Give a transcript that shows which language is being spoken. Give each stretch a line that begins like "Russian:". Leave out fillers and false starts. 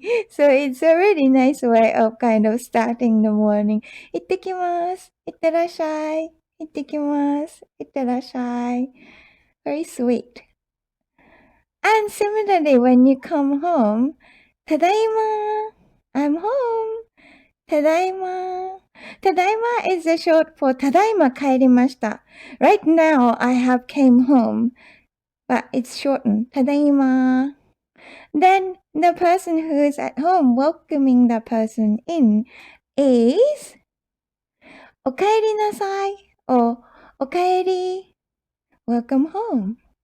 English: So it's a really nice way of kind of starting the morning.
Japanese: 行ってきます。行ってらっしゃい。行ってきます。行ってらっしゃい。
English: Very sweet. And similarly, when you come home,
Japanese: ただいま
English: I'm home.
Japanese: ただいまただいま
English: is the short for
Japanese: ただいま帰りました.
English: Right now, I have came home, but it's shortened.
Japanese: ただいま
English: Then the person who is at home welcoming the person in is
Japanese: おかえりなさい
English: or
Japanese: おかえり
English: Welcome home.